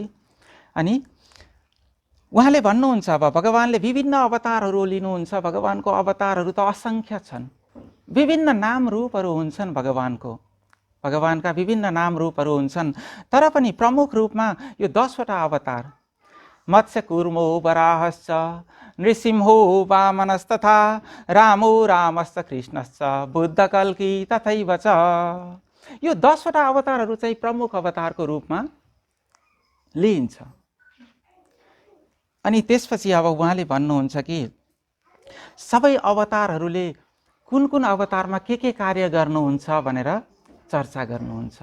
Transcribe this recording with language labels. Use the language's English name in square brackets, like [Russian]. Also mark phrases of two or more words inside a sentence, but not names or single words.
[Nepali] अनि उहाँले भन्नुहुन्छ अब भगवानले विभिन्न अवतारहरू लिनुहुन्छ, भगवानको अवतारहरू त असङ्ख्य छन्, विभिन्न नाम रूपहरू हुन्छन् भगवानका विभिन्न नाम रूपहरू हुन्छन्, तर पनि प्रमुख रूपमा यो 10वटा अवतार [Sanskrit] मत्स्य कुर्मो वराहश्च नृसिंहो वामनस्तथा रामो रामश्च कृष्णश्च बुद्ध कल्की तथैव च, [Nepali] यो 10वटा अवतारहरू चाहिँ प्रमुख अवतारको रूपमा लिइन्छ। अनि त्यसपछि अब उहाँले भन्नुहुन्छ कि सबै अवतारहरूले कुन कुन अवतारमा के कार्य गर्नुहुन्छ भनेर चर्चा गर्नुहुन्छ।